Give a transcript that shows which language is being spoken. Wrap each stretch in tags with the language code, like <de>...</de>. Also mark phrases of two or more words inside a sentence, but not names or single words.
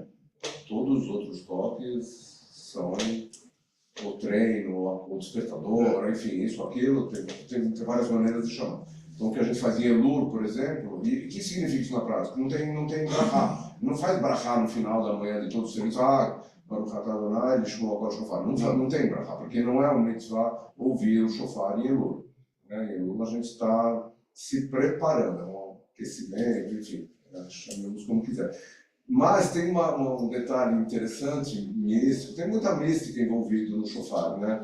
<pt>Todos os outros toques são o treino, o despertador, enfim, isso, aquilo, tem várias maneiras de chamar. Então, o que a gente fazia em Elul, por exemplo, e o que significa isso na prática? Não tem brachá. Não faz brachá no final da manhã de todo o serviço.</pt> <he>ברוך אתה אדוני לשמוע קול שופר.</he> <pt>Não tem brachá, porque não é um mitzvah ouvir o shofar em Elul. Em Elul a gente está se preparando, é um aquecimento, enfim, chamemos como quiser. Mas tem um detalhe interessante, místico, tem muita mística envolvida no shofar, né?</pt>